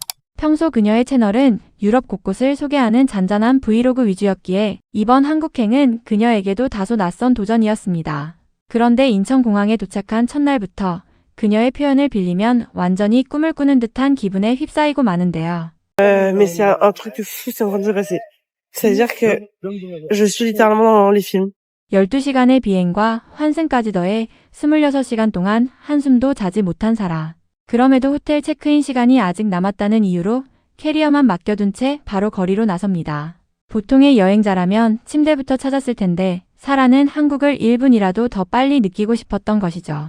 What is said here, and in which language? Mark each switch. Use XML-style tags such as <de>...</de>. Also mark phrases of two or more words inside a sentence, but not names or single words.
<ko>평소 그녀의 채널은 유럽 곳곳을 소개하는 잔잔한 브이로그 위주였기에 이번 한국행은 그녀에게도 다소 낯선 도전이었습니다. 그런데 인천공항에 도착한 첫날부터 그녀의 표현을 빌리면 완전히 꿈을 꾸는 듯한 기분에 휩싸이고 마는데요.</ko> <fr>Mais c'est un truc de fou, c'est en train de se passer. C'est-à-dire que je suis littéralement dans les films.</fr> <ko>12시간의 비행과 환승까지 더해 26시간 동안 한숨도 자지 못한 사라. 그럼에도 호텔 체크인 시간이 아직 남았다는 이유로 캐리어만 맡겨둔 채 바로 거리로 나섭니다. 보통의 여행자라면 침대부터 찾았을 텐데 사라는 한국을 1분이라도 더 빨리 느끼고 싶었던 것이죠.</ko>